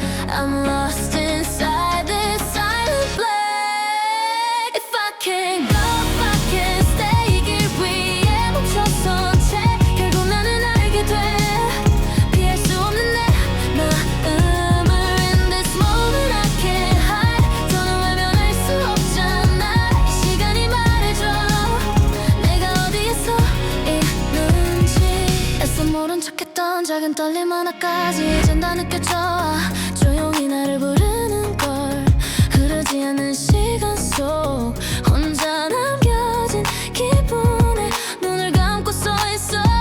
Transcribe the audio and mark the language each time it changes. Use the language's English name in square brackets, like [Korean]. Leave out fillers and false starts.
[English] I'm lost inside this silent black. If I can't go, if I can't stay, [Korean] 이 길 위에 멈춰선 채 결국 나는 알게 돼. 피할 수 없는 내 마음을. [English] In this moment I can't hide. [Korean] 더는 외면할 수 없잖아. 이 시간이 말해줘 내가 어디에 서 있는지. 애써 모른 척했던 작은 떨림 하나까지 이젠 다 느껴져 와. 조용히 나를 부르는 걸. 흐르지 않는 시간 속 혼자 남겨진 기분에 눈을 감고 서 있어.